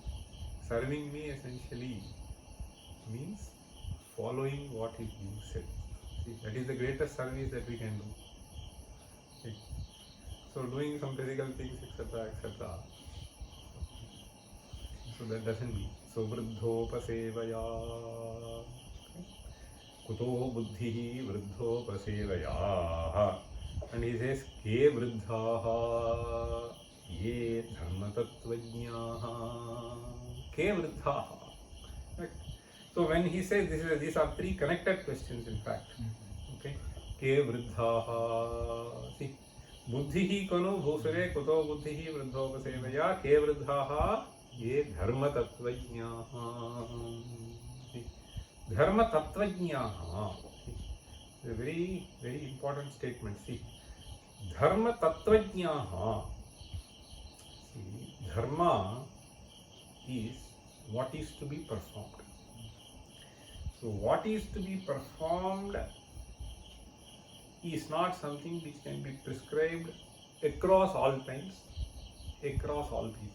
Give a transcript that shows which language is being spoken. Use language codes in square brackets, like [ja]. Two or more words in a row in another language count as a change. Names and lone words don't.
[en] Serving me essentially means following what is being said. See, that is the greatest service that we can do. Okay. So doing some physical things, etc., etc. So that doesn't mean. So vruddhopasevaya. [sa] कुतो बुद्धिः वृद्धोपसेवया. [en] And he says, [sa] के वृद्धाः ये धर्मतत्त्वज्ञाः. के वृद्धाः. [en] Right? So when he says these are three connected questions in fact. [sa] Okay. के वृद्धाः. See, बुद्धिः कानु भूसरे कुतो बुद्धिः वृद्धोपसेवया के वृद्धाः ये धर्मतत्त्वज्ञाः. धर्म तत्त्वज्ञाः. [en] A very, very important statement. See, [sa] धर्म तत्त्वज्ञाः. [en] See, dharma is what is to be performed. So, what is to be performed is not something which can be prescribed across all times, across all people.